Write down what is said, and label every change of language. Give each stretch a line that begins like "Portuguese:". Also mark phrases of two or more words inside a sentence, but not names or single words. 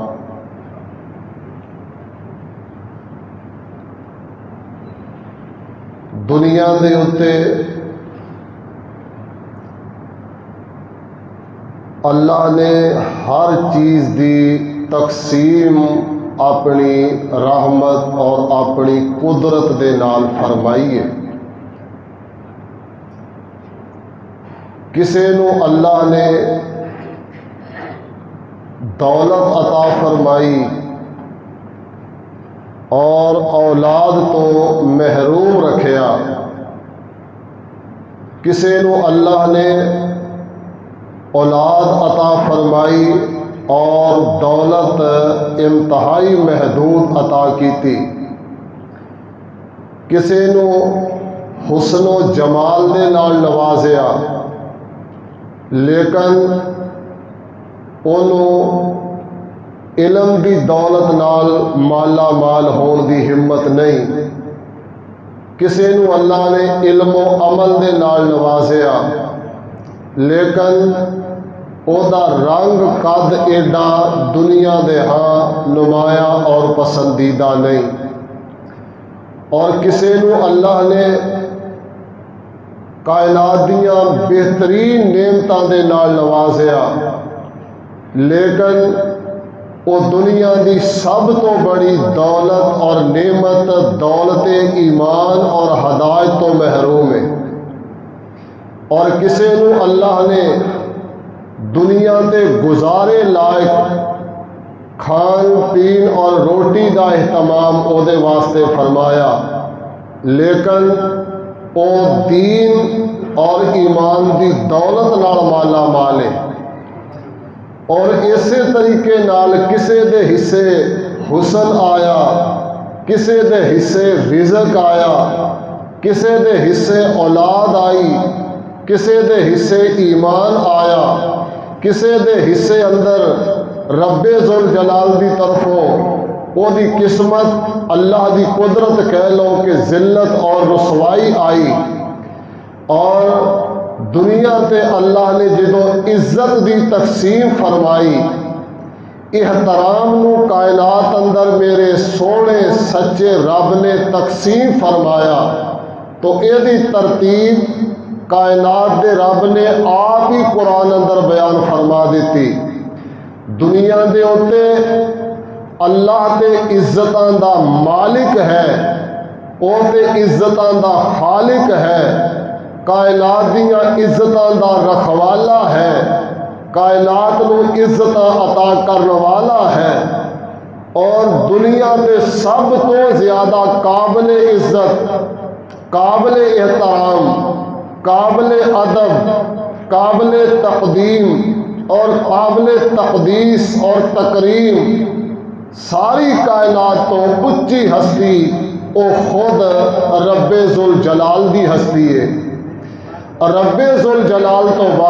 Punjabi: دنیا دے اتے اللہ نے ہر چیز دی تقسیم اپنی رحمت اور اپنی قدرت دے نال فرمائی ہے۔ کسے نو اللہ نے دولت عطا فرمائی اور اولاد تو محروم رکھیا، کسے نو اللہ نے اولاد عطا فرمائی اور دولت انتہائی محدود عطا کیتی، کسے نو حسن و جمال دے نال نوازیا لیکن انہوں علم دی دولت نال مالا مال ہون دی ہمت نہیں، کسے نو اللہ نے علم و عمل دے نال نوازیا لیکن او دا رنگ قد ایڈا دنیا دے ہاں نمایاں اور پسندیدہ نہیں، اور کسے نو اللہ نے کائنات دیاں بہترین نعمتاں دے نال نوازیا لیکن وہ دنیا دی سب تو بڑی دولت اور نعمت دولت ایمان اور ہدایت تو محروم ہے، اور کسے نو اللہ نے دنیا تے گزارے لائق کھان پین اور روٹی دا اہتمام او دے واسطے فرمایا لیکن او دین اور ایمان دی دولت نال مالا مال ہے، اور اسی طریقے نال کسے دے حصے حسن آیا، کسے دے حصے رزق آیا، کسے دے حصے اولاد آئی، کسے دے حصے ایمان آیا، کسے دے حصے اندر رب ذوالجلال دی طرفوں وہ دی قسمت اللہ دی قدرت کہہ لو کہ ذلت اور رسوائی آئی، اور دنیا تے اللہ نے جدوں عزت دی تقسیم فرمائی، احترام نو کائنات اندر میرے سونے سچے رب نے تقسیم فرمایا تو اے دی ترتیب کائنات دے رب نے آپ ہی قرآن اندر بیان فرما دیتی۔ دنیا دے اوتے اللہ تے عزتاں دا مالک ہے، او تے عزتاں دا خالق ہے، کائنات دیاں عزتاں دا رکھوالا ہے، کائنات نو عزتاں عطا کرنے والا ہے، اور دنیا تے سب تو زیادہ قابل عزت، قابل احترام، قابل ادب، قابل تقدیم اور قابل تقدیس اور تکریم ساری کائنات تو اچھی ہستی او خود رب ذوالجلال دی ہستی ہے، اور رب ذوالجلال تو